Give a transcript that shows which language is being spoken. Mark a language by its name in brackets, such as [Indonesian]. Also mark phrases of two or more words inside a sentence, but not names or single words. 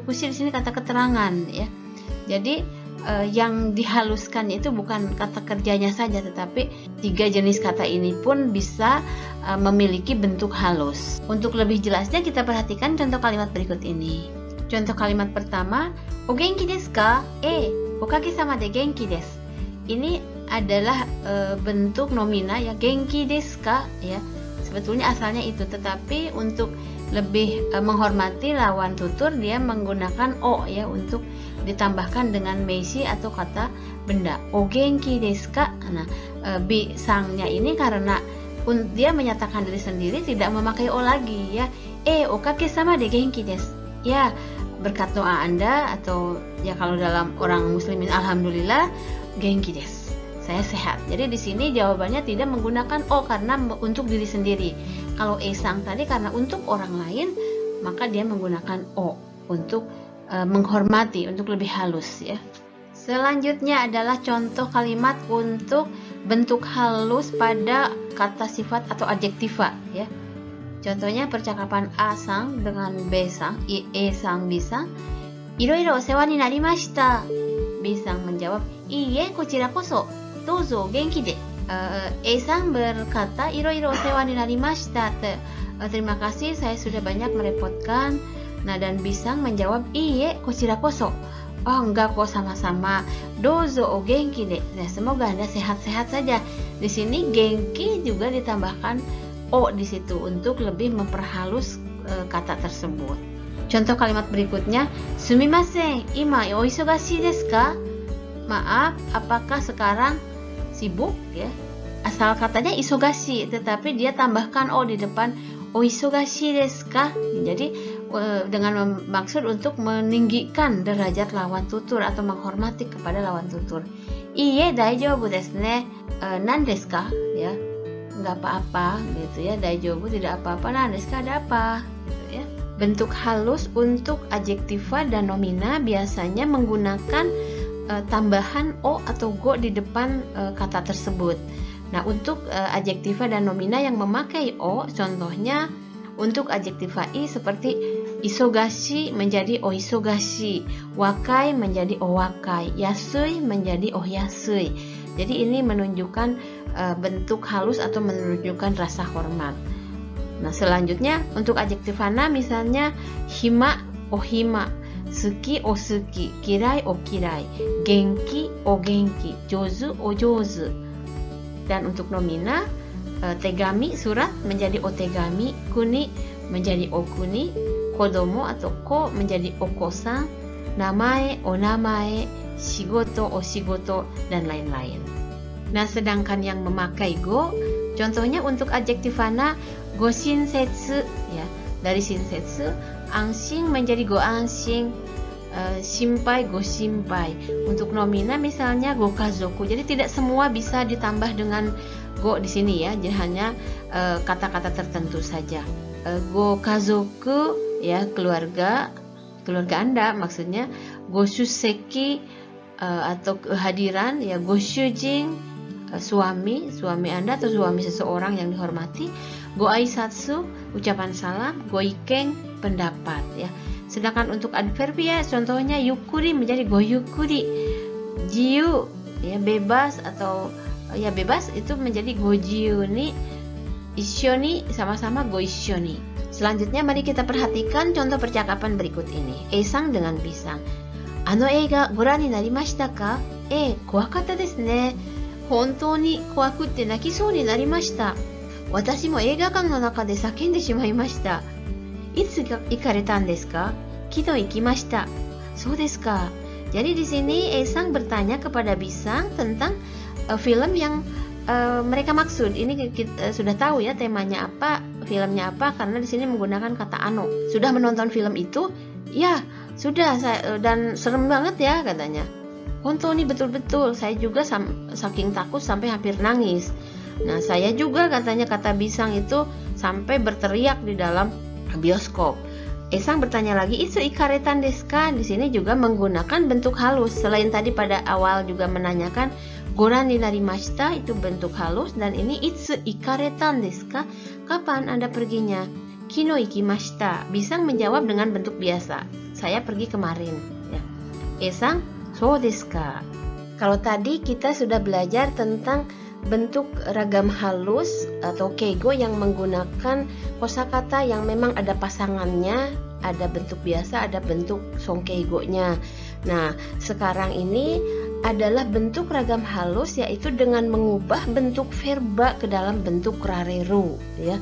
[Indonesian] Fukushi di sini kata keterangan ya. Jadi yang dihaluskan itu bukan kata kerjanya saja, tetapi 3 jenis kata ini pun bisa memiliki bentuk halus. Untuk lebih jelasnya kita perhatikan contoh kalimat berikut ini. Contoh kalimat pertama, [Japanese] お元気ですか? おかげさまで元気です. [Indonesian] Ini adalah bentuk nomina ya, [Japanese] 元気ですか ya. [Indonesian] Sebetulnya asalnya itu, tetapi untuk lebih menghormati lawan tutur dia menggunakan o ya untuk ditambahkan dengan meisi atau kata benda. [Japanese] お元気ですか? [Indonesian] Nah, bisangnya ini karena dia menyatakan diri sendiri tidak memakai o lagi ya. [Japanese] おかげさまで元気です. [Indonesian] Ya, berkat doa Anda, atau ya kalau dalam orang muslimin alhamdulillah, [Japanese] 元気です. [Indonesian] Saya sehat. Jadi di sini jawabannya tidak menggunakan o karena untuk diri sendiri. Kalau sang tadi karena untuk orang lain, maka dia menggunakan o untuk menghormati, untuk lebih halus ya. Selanjutnya adalah contoh kalimat untuk bentuk halus pada kata sifat atau adjektiva ya. Contohnya percakapan A-sang dengan B-sang, E-sang B-sang. [Japanese] いろいろお世話になりました. [Indonesian] B-sang menjawab, [Japanese] いいえこちらこそ。どうぞ元気で. [Indonesian] E-sang berkata, [Japanese] いろいろお世話になりました. [Indonesian] Terima kasih, saya sudah banyak merepotkan. Nah, dan B-sang menjawab, [Japanese] いいえこちらこそ. [Indonesian] Oh, enggak kok, sama-sama. [Japanese] どうぞお元気で. [Indonesian] Nah, semoga Anda sehat-sehat saja. Di sini genki juga ditambahkan o di situ untuk lebih memperhalus kata tersebut. Contoh kalimat berikutnya, [Japanese] すみません、今お忙しいですか? [Indonesian] Maaf, apakah sekarang sibuk ya? Asal katanya isogashi, tetapi dia tambahkan o di depan, [Japanese] お忙しいですか? [Indonesian] Jadi dengan maksud untuk meninggikan derajat lawan tutur atau menghormati kepada lawan tutur. [Japanese] いいえ大丈夫ですね. 何ですか? [Indonesian] Ya, nggak apa-apa gitu ya. Daijoubu tidak apa-apa, [Japanese] 何ですか [Indonesian] ada apa gitu ya. Bentuk halus untuk adjektiva dan nomina biasanya menggunakan tambahan o atau go di depan kata tersebut. Nah, untuk adjektiva dan nomina yang memakai o, contohnya untuk adjektiva i seperti isogashi menjadi [Japanese] お忙しい, [Indonesian] wakai menjadi [Japanese] お若い, [Indonesian] yasui menjadi [Japanese] お安い. [Indonesian] Jadi ini menunjukkan bentuk halus atau menunjukkan rasa hormat. Nah, selanjutnya untuk adjektiva na misalnya [Japanese] 暇 お暇, 好き お好き、嫌い お嫌い、元気 お元気、上手 お上手. [Indonesian] Dan untuk nomina, tegami surat menjadi [Japanese] お手紙, [Indonesian] kuni menjadi [Japanese] お国, [Indonesian] kodomo atau ko menjadi [Japanese] お子さん, 名前 お名前、仕事 お仕事, [Indonesian] dan lain-lain. Nah, sedangkan yang memakai go, contohnya untuk adjektiva na [Japanese] ご親切 [Indonesian] ya, dari shinsetsu, anshin menjadi [Japanese] ご安心, 心配 ご心配. [Indonesian] Untuk nomina misalnya [Japanese] ご家族. [Indonesian] Jadi tidak semua bisa ditambah dengan go di sini ya, jadi hanya kata-kata tertentu saja. [Japanese] ご家族 [Indonesian] ya, keluarga Anda maksudnya. [Japanese] ご出席 [Indonesian] atau kehadiran ya, [Japanese] ご主人 [Indonesian] suami Anda atau suami seseorang yang dihormati. [Japanese] ご挨拶 [Indonesian] ucapan salam, [Japanese] ご意見 [Indonesian] pendapat ya. Sedangkan untuk adverbia contohnya yukuri menjadi [Japanese] ごゆっくり, [Indonesian] jiu ya bebas atau ya bebas itu menjadi [Japanese] ご自由に, [Indonesian] ishoni sama-sama [Japanese] ご一緒に. [Indonesian] Selanjutnya mari kita perhatikan contoh percakapan berikut ini. E-sang dengan B-sang. [Japanese] あの映画ご覧になりましたか? 怖かったですね。本当に怖くって泣きそうになりました. 私も映画館の中で叫んでしまいました. いつ行かれたですか？昨日行きました. そうですか? [Indonesian] Jadi di sini E-sang bertanya kepada B-sang tentang film yang mereka maksud. Ini kita sudah tahu ya temanya apa, filmnya apa, karena di sini menggunakan kata ano. Sudah menonton film itu? Ya, sudah. Dan serem banget ya katanya. Hontou ini betul-betul, saya juga saking takut sampai hampir nangis. Nah, saya juga katanya, kata B-sang itu sampai berteriak di dalam bioskop. Esang bertanya lagi, [Japanese] いつ行かれたんですか? [Indonesian] Di sini juga menggunakan bentuk halus. Selain tadi pada awal juga menanyakan [Japanese] ご覧になりました, [Indonesian] itu bentuk halus, dan ini [Japanese] いつ行かれたんですか? [Indonesian] Kapan Anda perginya? [Japanese] 昨日行きました. [Indonesian] Bisang menjawab dengan bentuk biasa. Saya pergi kemarin. [Japanese] Ya. Esang, そうですか? [Indonesian] Kalau tadi kita sudah belajar tentang bentuk ragam halus atau keigo yang menggunakan kosakata yang memang ada pasangannya, ada bentuk biasa, ada bentuk sonkeigo-nya. Nah, sekarang ini adalah bentuk ragam halus, yaitu dengan mengubah bentuk verba ke dalam bentuk rareru, ya.